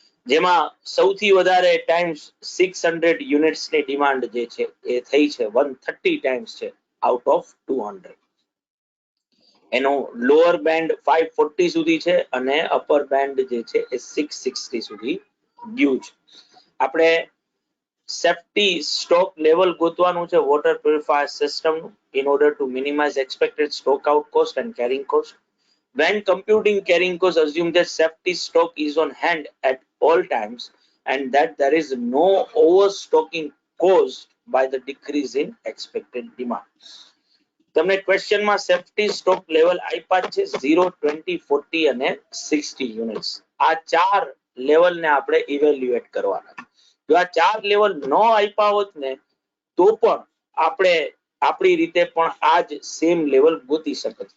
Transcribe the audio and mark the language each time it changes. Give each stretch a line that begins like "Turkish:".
Gujarati: જેમાં સૌથી વધારે ટાઈમ્સ 600 યુનિટ્સની ડિમાન્ડ જે છે એ થઈ છે 130 ટાઈમ્સ છે આઉટ ઓફ 200. એનો લોઅર બેન્ડ 540 સુધી છે અને અપર બેન્ડ જે છે એ 660 સુધી ગયું છે.
English: આપણે safety stock level
Gujarati: ગોતવાનું છે
English: Water purifier system in order to minimize expected stock out cost and carrying cost. When computing carrying cost, assume that safety stock is on hand at all times and that there is no overstocking caused by the decrease in expected demand.
Gujarati: તમને ક્વેશ્ચનમાં safety stock level આપ્યા છે 0, 20, 40 અને 60 units. આ ચાર લેવલને આપણે evaluate કરવાના. જો આ ચાર લેવલ ન આપ્યા હોત ને તો પણ આપણે આપણી રીતે પણ આ જ સેમ લેવલ ગોતી શકત.